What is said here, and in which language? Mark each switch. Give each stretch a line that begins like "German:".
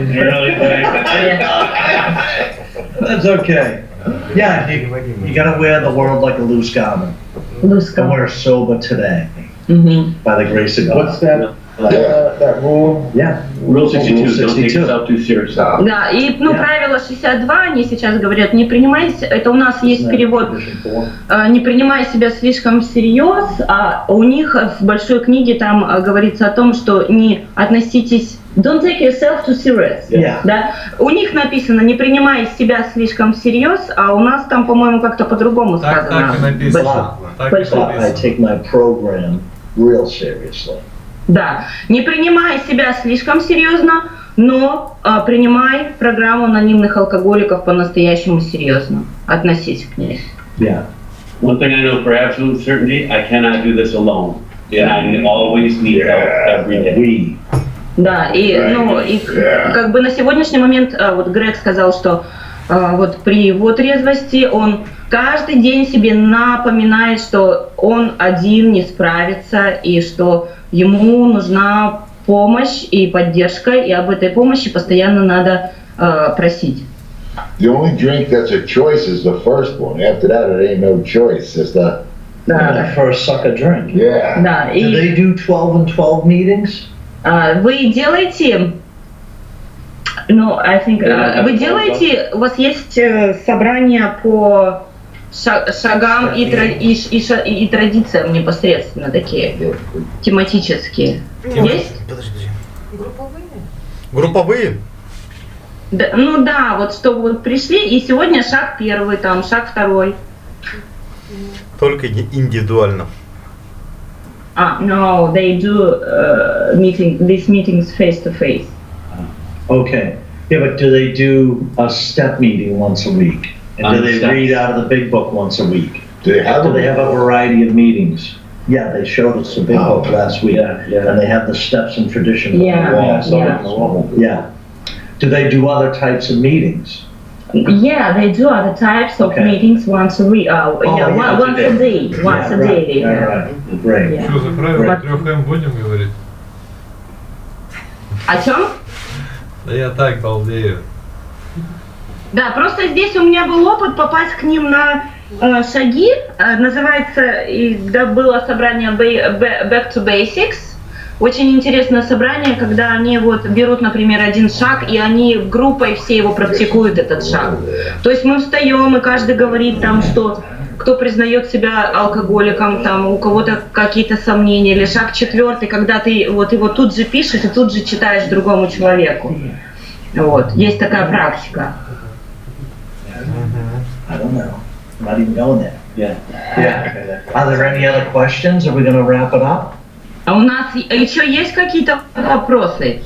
English: Really? That's okay. Yeah, you gotta wear the world like a loose garment. And we're sober today. By the grace of God. What's that? That rule? Yeah. Rule 62. Don't take yourself too seriously.
Russian: Да, и правило 62, они сейчас говорят, не принимайте, это у нас есть перевод, не принимай себя слишком всерьез, а у них в большой книге там говорится о том, что не относитесь,
English: don't take yourself too serious. Yeah.
Russian: Да? У них написано, не принимай себя слишком всерьез, а у нас там, по-моему, как-то по-другому сказано. Так и написано.
English: I take my program real seriously.
Russian: Да, не принимай себя слишком серьезно, но принимай программу анонимных алкоголиков по-настоящему серьезно. Относись к ней.
English: Yeah. One thing I know for absolute certainty, I cannot do this alone. And I always need help every day.
Russian: Да, и как бы на сегодняшний момент, вот Грег сказал, что вот при его трезвости он каждый день себе напоминает, что он один не справится и что ему нужна помощь и поддержка, и об этой помощи постоянно надо просить.
English: The only drink that's a choice is the first one. After that, it ain't no choice. It's the first sucker drink. Yeah.
Russian: Да,
English: Do they do 12 and 12 meetings?
Russian: Вы делаете, вы делаете, у вас есть собрания по шагам и традициям непосредственно такие тематические. Есть? Подожди. Групповые? Да, ну да, вот что вот пришли, и сегодня шаг первый, там, шаг второй. Только индивидуально.
English: No, they do these meetings face to face. Okay. Yeah, but do they do a step meeting once a week? And do they read out of the big book once a week? Do they have Do they have a variety of meetings? Yeah, they showed us the big book last week. Yeah. And they have the steps and traditions on the Yeah, wall. yeah. I saw it on the wall. Yeah. Do they do other types of meetings? Yeah, they do other types of Okay. meetings once a week. yeah, Once a day. Once a day they have. Right. Great. Yeah.
Russian: Что за правило 3М будем говорить? О чем? Да я так балдею. Да, просто здесь у меня был опыт попасть к ним на шаги. Называется, было собрание Back to Basics. Очень интересное собрание, когда они вот берут, например, один шаг, и они группой все его практикуют, этот шаг. То есть мы встаем, и каждый говорит там, что кто признает себя алкоголиком, там у кого-то какие-то сомнения, или шаг четвертый, когда ты вот его тут же пишешь и тут же читаешь другому человеку. Вот, есть такая практика.
English: I don't know. I'm not even going there. Yeah. Yeah. Are there any other questions? Are we going to wrap it up?
Russian: А у нас еще есть какие-то вопросы?